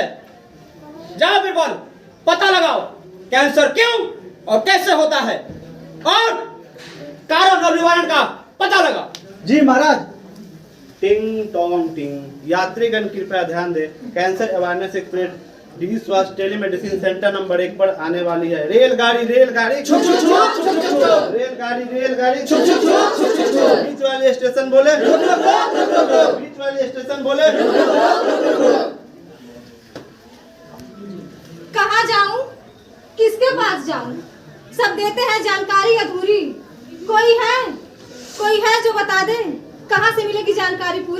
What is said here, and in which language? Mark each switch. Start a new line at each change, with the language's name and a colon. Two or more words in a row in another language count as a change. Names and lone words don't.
Hindi: जाओ बिरबल, पता लगाओ कैंसर क्यों और कैसे होता है, और कारण और निवारण का पता लगा। जी महाराज। टिंग टोंग टिंग, यात्रीगण कृपया ध्यान दें,
English: cancer awareness express
Hindi: डी स्वास्थ्य
English: telemedicine center
Hindi: नंबर 1 पर आने वाली है। रेलगाड़ी रेलगाड़ी छुक छुक छुक छुक छुक, रेलगाड़ी रेलगाड़ी छुक छुक छुक छुक छुक। बीच वाले स्टेशन बोले, बीच वाले स्टेशन बोले। कहाँ जाऊं, किसके पास जाऊं? सब देते हैं जानकारी अधूरी। कोई है जो बता दे कहाँ से मिलेगी जानकारी पूरी?